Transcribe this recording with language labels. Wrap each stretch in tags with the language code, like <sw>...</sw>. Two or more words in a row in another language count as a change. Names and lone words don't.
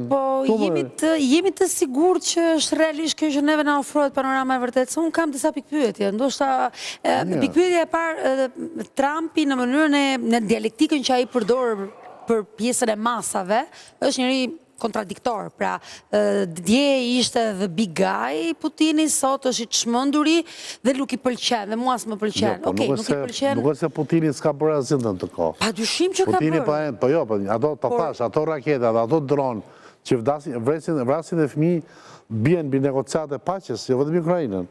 <sq>Po jemi të sigurt që është realisht kjo që neve na ofrohet panorama e vërtetë. Se unë kam disa pikpyetje. Ndoshta pikpyetja e parë, Trumpi në mënyrën në dialektikën që ai përdor për pjesën e masave, është njëri kontradiktor. Pra, dje ishte</sq> <en>the big guy</en> <sq>Putini, sot është i çmenduri dhe nuk i pëlqen, dhe mua s'më pëlqen. Okej, nuk i pëlqen. Nuk është se Putini s'ka bërë asgjë në të kohë. Padyshim që ka bërë. Po jo, ato të thash, ato raketat, ato dron që vrasin dhe fëmijë bien mbi negociate paqes, jo vetëm Ukrainën.</sq>